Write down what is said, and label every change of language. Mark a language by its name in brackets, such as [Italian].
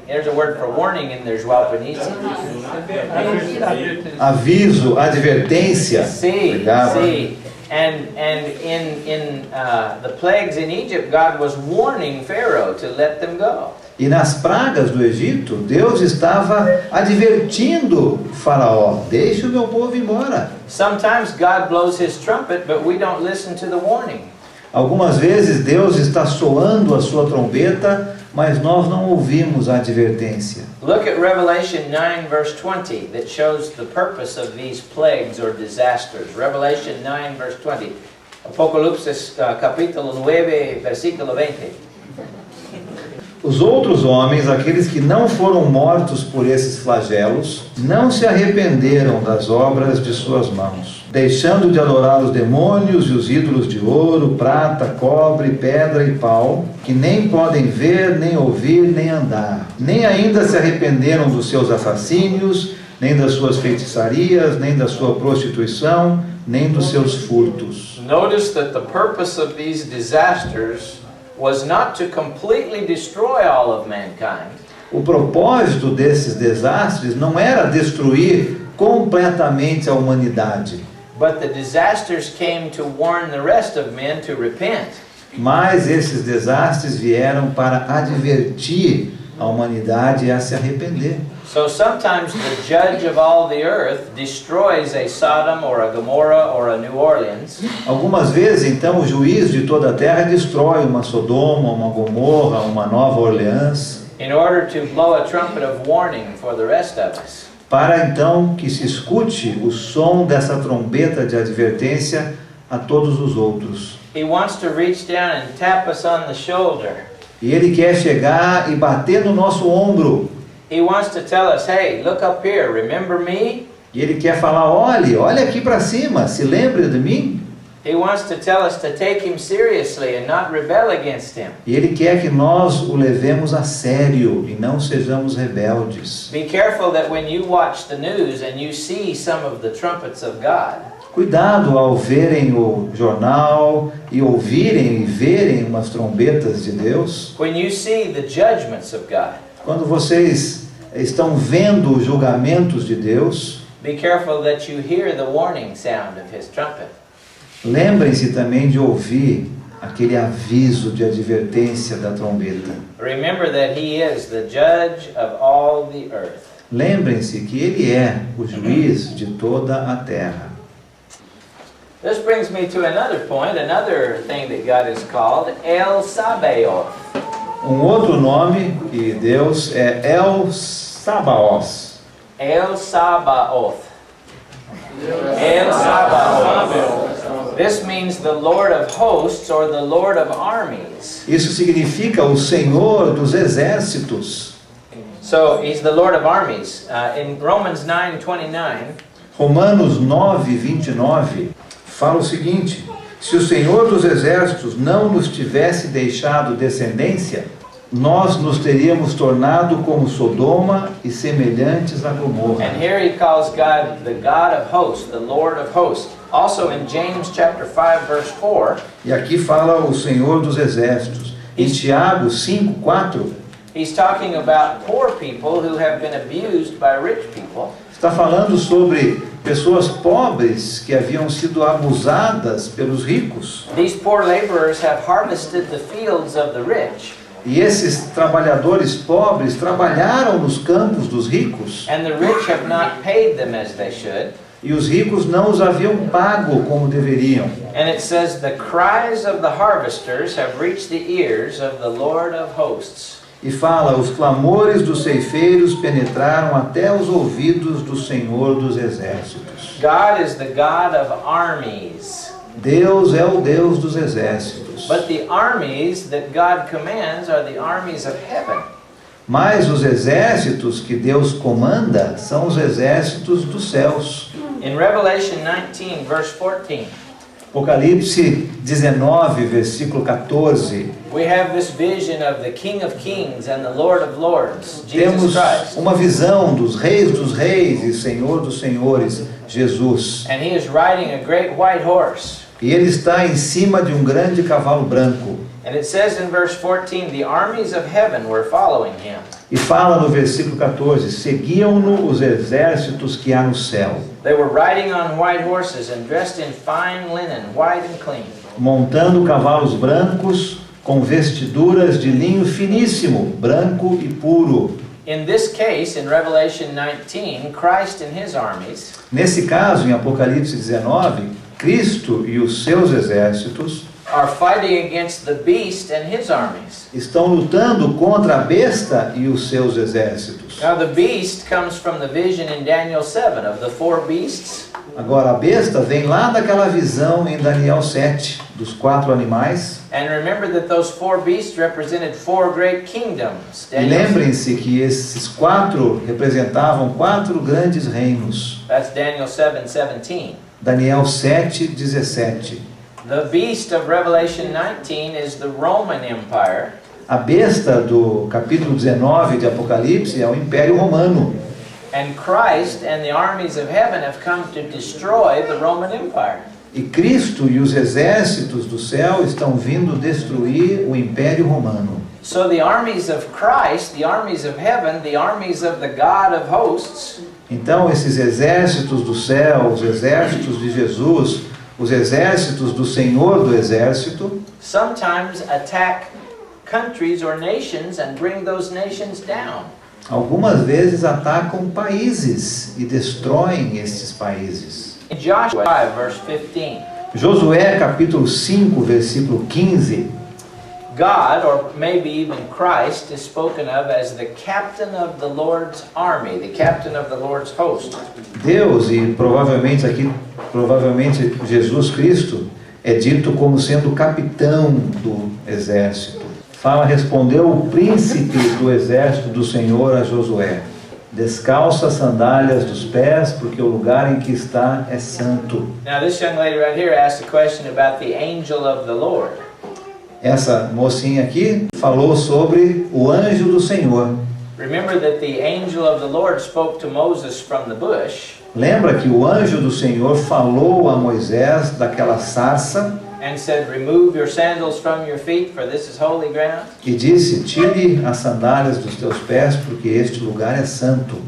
[English] There's a word for warning in there, João Penice. [Portuguese] aviso, advertência. [English] See, [Portuguese] Obrigado. [English] see. And in the plagues in Egypt, God was warning Pharaoh to let them go. [Portuguese] E nas pragas do Egito, Deus estava advertindo Faraó: deixe o meu povo embora. [English] Sometimes God blows his trumpet, but we don't listen to the warning. [Portuguese] Algumas vezes Deus está soando a sua trombeta, mas nós não ouvimos a advertência. [English] Look at Revelation 9 verse 20 that shows the purpose of these plagues or disasters. Revelation 9 verse 20. [Portuguese] Apocalipsis capítulo 9 versículo 20. Os outros homens, aqueles que não foram mortos por esses flagelos, não se arrependeram das obras de suas mãos, deixando de adorar os demônios e os ídolos de ouro, prata, cobre, pedra e pau, que nem podem ver, nem ouvir, nem andar. Nem ainda se arrependeram dos seus assassínios, nem das suas feitiçarias, nem da sua prostituição, nem dos seus furtos. [English] Notice that the purpose of these disasters was not to completely destroy all of mankind. [Portuguese] O propósito desses desastres não era destruir completamente a humanidade, [English] But the disasters came to warn the rest of men to repent. [Portuguese] mas esses desastres vieram para advertir a humanidade a se arrepender. [English] So sometimes the judge of all the earth destroys a Sodom or a Gomorrah or a New Orleans. [Portuguese] Algumas vezes, então, o juiz de toda a terra destrói uma Sodoma, uma Gomorra, uma Nova Orleans, [English] In order to blow a trumpet of warning for the rest of us. [Portuguese] para então que se escute o som dessa trombeta de advertência a todos os outros. [English] He wants to reach down and tap us on the shoulder. [Portuguese] E ele quer chegar e bater no nosso ombro. [English] He wants to tell us, hey, look up here, remember me? [Portuguese] E ele quer falar: olhe aqui para cima, se lembre de mim. [English] He wants to tell us to take him seriously and not rebel against him. [Portuguese] E ele quer que nós o levemos a sério e não sejamos rebeldes. [English] Be careful that when you watch the news and you see some of the trumpets of God, [Portuguese] Cuidado ao verem o jornal e ouvirem e verem umas trombetas de Deus. [English] when you see the judgments of God, [Portuguese] Quando vocês estão vendo os julgamentos de Deus, [English] be careful that you hear the warning sound of his trumpet. [Portuguese] lembrem-se também de ouvir aquele aviso de advertência da trombeta. [English] Remember that he is the judge of all the earth. [Portuguese] Lembrem-se que ele é o juiz de toda a terra. [English] This brings me to another point, another thing that God is called, El Sabaoth. [Portuguese] Outro nome que Deus é El Sabaoth. El Sabaoth. El Sabaoth. [English] This means the Lord of hosts or the Lord of armies. [Portuguese] Isso significa o Senhor dos exércitos. [English] So he's the Lord of armies. In Romans 9:29, [Portuguese] Romanos 9:29 fala o seguinte: se o Senhor dos exércitos não nos tivesse deixado descendência, nós nos teríamos tornado como Sodoma e semelhantes a Gomorra. [English] and here he calls God the God of hosts, the Lord of hosts. Also in James chapter 5 verse 4, [Portuguese] E aqui fala o Senhor dos exércitos. Em Tiago 5:4 [English] he's talking about poor people who have been abused by rich people. [Portuguese] está falando sobre pessoas pobres que haviam sido abusadas pelos ricos. [English] These poor laborers have harvested the fields of the rich, [Portuguese] E esses trabalhadores pobres trabalharam nos campos dos ricos. [English] and the rich have not paid them as they should. [Portuguese] E os ricos não os haviam pago como deveriam. [English] And it says, the cries of the harvesters have reached the ears of the Lord of hosts. [Portuguese] E fala: os clamores dos ceifeiros penetraram até os ouvidos do Senhor dos exércitos. [English] God is the God of armies. [Portuguese] Deus é o Deus dos exércitos. [English] But the armies that God commands are the armies of heaven. [Portuguese] Mas os exércitos que Deus comanda são os exércitos dos céus. [English] In Revelation 19, verse 14, [Portuguese] Apocalipse 19, versículo 14. [English] we have this vision of the King of Kings and the Lord of Lords, Jesus Christ. [Portuguese] uma visão dos reis e Senhor dos senhores, Jesus. [English] And he is riding a great white horse. [Portuguese] E ele está em cima de um grande cavalo branco. [English] And it says in verse 14, the armies of heaven were following him. [Portuguese] E fala no versículo 14: seguiam-no os exércitos que há no céu, [English] They were riding on white horses and dressed in fine linen, white and clean. [Portuguese] montando cavalos brancos, com vestiduras de linho finíssimo, branco e puro. [English] In this case, in Revelation 19, Christ and his armies [Portuguese] Nesse caso, em Apocalipse 19, Cristo e os seus exércitos [English] are fighting against the beast and his armies. [Portuguese] estão lutando contra a besta e os seus exércitos. [English] Now the beast comes from the vision in Daniel 7 of the four beasts. [Portuguese] Agora, a besta vem lá daquela visão em Daniel 7, dos 4 animais. [English] And remember that those four beasts represented four great kingdoms. [Portuguese] E lembrem-se que esses 4 representavam 4 grandes reinos. [English] That's Daniel 7:17. [Portuguese] Daniel 7, 17. [English] The beast of Revelation 19 is the Roman Empire. [Portuguese] A besta do capítulo 19 de Apocalipse é o Império Romano. [English] And Christ and the armies of heaven have come to destroy the Roman Empire. [Portuguese] E Cristo e os exércitos do céu estão vindo destruir o Império Romano. [English] So the armies of Christ, the armies of heaven, the armies of the God of hosts, [Portuguese] Então, esses exércitos do céu, os exércitos de Jesus, os exércitos do Senhor do Exército, [English] sometimes attack countries or nations and bring those nations down. [Portuguese] algumas vezes atacam países e destroem estes países. [English] In Joshua 5, verse 15, [Portuguese] Josué capítulo 5, versículo 15, [English] God, or maybe even Christ, is spoken of as the captain of the Lord's army, the captain of the Lord's host. [Portuguese] Deus, e provavelmente Jesus Cristo, é dito como sendo o capitão do exército. Respondeu o príncipe do exército do Senhor a Josué: descalça as sandálias dos pés, porque o lugar em que está é santo. [English] Now this young lady right here asked a question about the angel of the Lord. [Portuguese] Essa mocinha aqui falou sobre o anjo do Senhor. [English] Remember that the angel of the Lord spoke to Moses from the bush [Portuguese] Lembra que o anjo do Senhor falou a Moisés daquela sarça [English] and said, remove your sandals from your feet, for this is holy ground. [Portuguese] e disse: tire as sandálias dos teus pés, porque este lugar é santo.